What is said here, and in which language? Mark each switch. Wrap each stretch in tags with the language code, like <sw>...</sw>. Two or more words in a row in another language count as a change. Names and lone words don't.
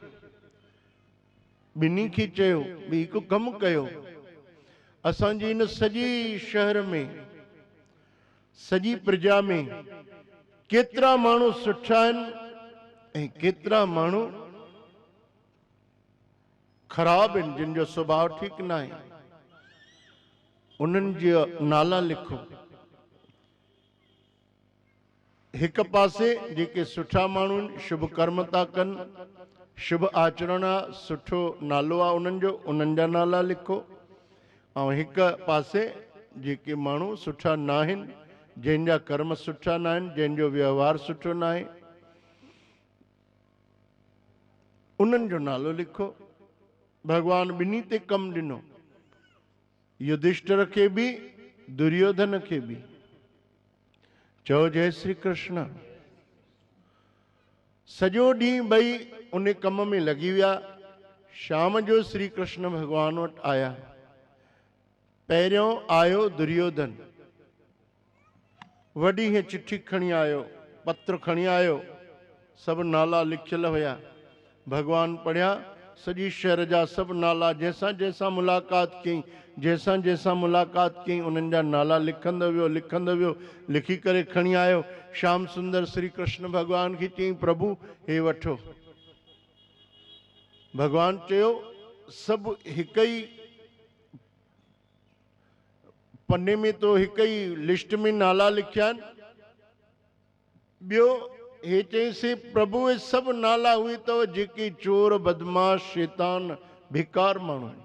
<sd>ॿिन्ही खे चयो भई हिकु कमु कयो, असांजे इन सॼे शहर में, सॼी प्रजा में केतिरा माण्हू सुठा आहिनि ऐं केतिरा माण्हू ख़राब आहिनि, जिन जो स्वभाव ठीक न आहे। उन्हनि जो नाला लिखो। हिक पासे जेके सुठा माण्हू शुभ कर्म था कनि, शुभ आचरण आहे, सुठो नालो आहे उन्हनि जो, उन्हनि जा नाला लिखो। ऐं हिक पासे जेके माण्हू सुठा न आहिनि, जंहिंजा कर्म सुठा न आहिनि, जंहिंजो व्यवहार सुठो न आहे, उन्हनि जो नालो लिखो। भगवान ॿिन्ही ते कमु ॾिनो, युधिष्ठिर खे बि दुर्योधन खे बि। चओ जय श्री कृष्ण। सॼो ॾींहुं ॿई उन कम में लॻी विया। शाम जो श्री कृष्ण भगवान वटि आया। पहिरियों आयो दुर्योधन, वॾी हीअ चिठी खणी आयो, पत्र खणी आयो, सभु नाला लिखियल हुया। भगवान पढ़िया, सॼी शहर जा सभु नाला, जंहिंसां जंहिंसां मुलाक़ात कई, जंहिंसां जंहिंसां मुलाक़ात कई, उन्हनि जा नाला लिखंदो वियो, लिखी करे खणी आयो। श्याम सुंदर श्री कृष्ण भगवान खे चई, प्रभु हे वठो। भगवान चयो, सभु हिक ई पन्ने में तो हिक ई लिस्ट में नाला लिखिया आहिनि। ॿियो हे चईंसि, प्रभु हे सभु नाला उहे अथव जेके चोर, बदमाश, शैतान, भिकार माण्हू आहिनि।</sd>